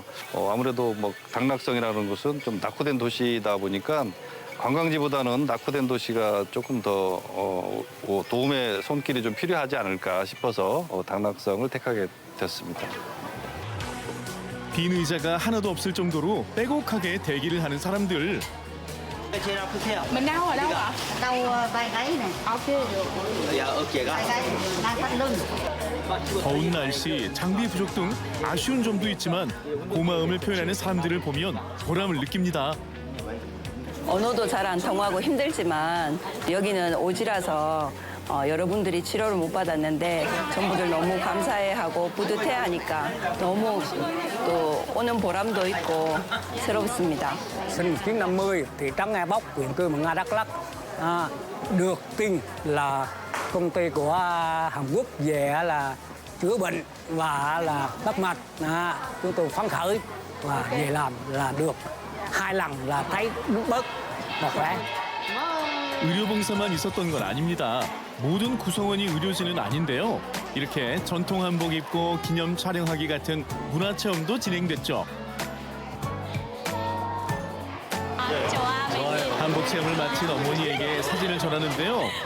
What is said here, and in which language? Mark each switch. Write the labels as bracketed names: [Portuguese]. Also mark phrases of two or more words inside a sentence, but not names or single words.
[Korean] 아무래도 뭐 당락성이라는 것은 좀 낙후된 도시다 보니까 관광지보다는 낙후된 도시가 조금 더 도움의 손길이 좀 필요하지 않을까 싶어서 당락성을 택하게 됐습니다. 빈 의자가 하나도 없을 정도로 빼곡하게 대기를 하는 사람들. 제일 아프세요? [Vietnamese] Mình đau ở đâu ạ? đau vai gáy này. [Korean] 어깨가? [Vietnamese] Đang thắt lưng. [Korean] 더운 날씨, 장비 부족 등 아쉬운 점도 있지만 고마움을 표현하는 사람들을 보면 보람을 느낍니다. 언어도 잘 안 통하고 힘들지만 여기는 오지라서 여러분들이 치료를 못 받았는데 전부들 너무 감사해하고 뿌듯해하니까 너무 또 오는 보람도 있고 새롭습니다. [Vietnamese] Sinh 1950 thị trấn Ea Bốc, huyện Cư Mờ Nga, Đắk Lắk được tin là công ty của Hàn Quốc về là chữa bệnh và là bắt mạch. Chúng tôi phấn khởi và về làm là được 2 lần là thấy bớt và khỏe. [Korean] 의료봉사만 있었던 건 아닙니다. 모든 구성원이 의료진은 아닌데요. 이렇게 전통 한복 입고 기념 촬영하기 같은 문화체험도 진행됐죠. 한복 체험을 마친 어머니에게 사진을 전하는데요.